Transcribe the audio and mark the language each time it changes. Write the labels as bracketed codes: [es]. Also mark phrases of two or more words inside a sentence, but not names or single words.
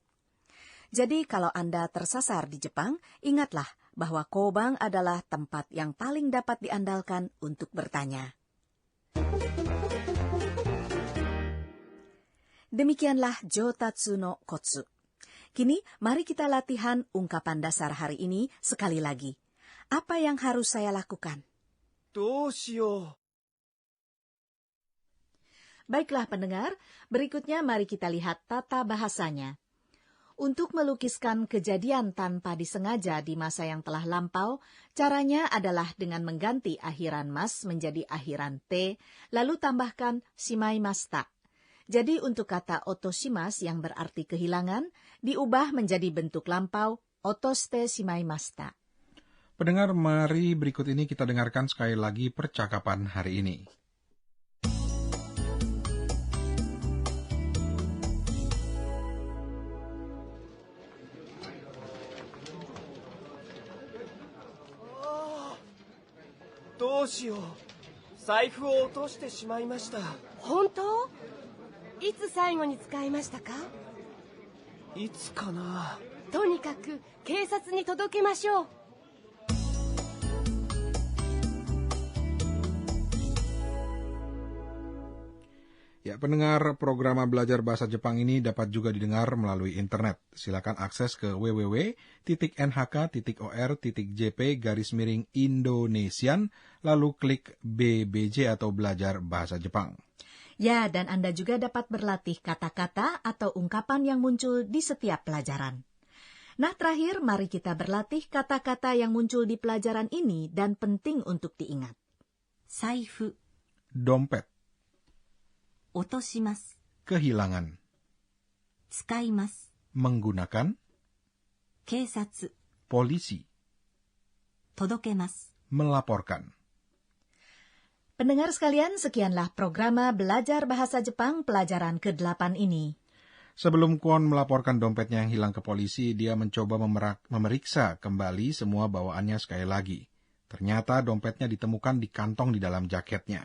[id] Jadi kalau Anda tersasar di Jepang, ingatlah bahwa koban adalah tempat yang paling dapat diandalkan untuk bertanya. Demikianlah Jo Tatsuno Kotsu. Kini mari kita latihan ungkapan dasar hari ini sekali lagi. Apa yang harus saya lakukan? [ja] どうしよう。 [id] Baiklah pendengar, berikutnya mari kita lihat tata bahasanya. Untuk melukiskan kejadian tanpa disengaja di masa yang telah lampau, caranya adalah dengan mengganti akhiran mas menjadi akhiran te, lalu tambahkan shimaimashita. Jadi untuk kata otoshimas yang berarti kehilangan, diubah menjadi bentuk lampau [ja] 落として しまいました. [id] Pendengar, mari berikut ini kita dengarkan sekali lagi percakapan hari ini. [ja] どうしよう。財布を落としてしまいました。本当？いつ最後に使いましたか？いつかな。とにかく警察に届けましょう。 [id] Ya, pendengar, program belajar bahasa Jepang ini dapat juga didengar melalui internet. Silakan akses ke www.nhk.jp/Indonesian, lalu klik BBJ atau Belajar Bahasa Jepang. Ya, dan Anda juga dapat berlatih kata-kata atau ungkapan yang muncul di setiap pelajaran. Nah, terakhir mari kita berlatih kata-kata yang muncul di pelajaran ini dan penting untuk diingat. [ja] Saifu, [id] Dompet, [ja] 落とします。 [id] kehilangan, [ja] 使います。 [id] menggunakan, [ja] 警察、 [id] polisi, [ja] 届けます。 [id] melaporkan. Pendengar sekalian, sekianlah programa Belajar Bahasa Jepang pelajaran ke-8 ini. Sebelum Kwon melaporkan dompetnya yang hilang ke polisi, dia mencoba memeriksa kembali semua bawaannya sekali lagi. Ternyata dompetnya ditemukan di kantong di dalam jaketnya.